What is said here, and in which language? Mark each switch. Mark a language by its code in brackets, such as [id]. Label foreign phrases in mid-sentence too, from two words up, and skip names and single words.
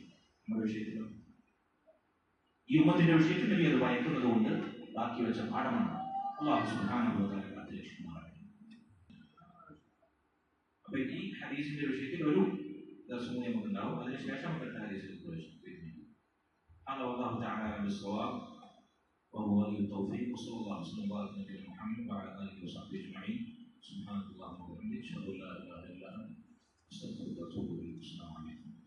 [ml] നമ്മുടെ വിഷയത്തിലോ ഈ ഉമ്മത്തിന്റെ വിഷയത്തിൽ നബി അത് ഭയക്കുന്നത് കൊണ്ട് ബാക്കി വെച്ച പാഠമാണ്. [ar] الله سبحانه و تعالى [ml] കാത്തുരക്ഷിക്കുമാറാകട്ടെ. അപ്പൊ ഈ ഹദീസിന്റെ വിഷയത്തിൽ ഒരു ദർശനം നമുക്കുണ്ടാവും, അതിനുശേഷം അടുത്ത ഹദീസിൽ പ്രവേശിക്കും. [ar] هذا والله تعالى بالصواب وهو ولي التوفيق. وصلى الله وسلم وبارك على نبينا محمد وعلى اله وصحبه اجمعين. سبحانك اللهم وبحمدك اشهد ان لا اله الا انت استغفرك واتوب اليك. السلام عليكم.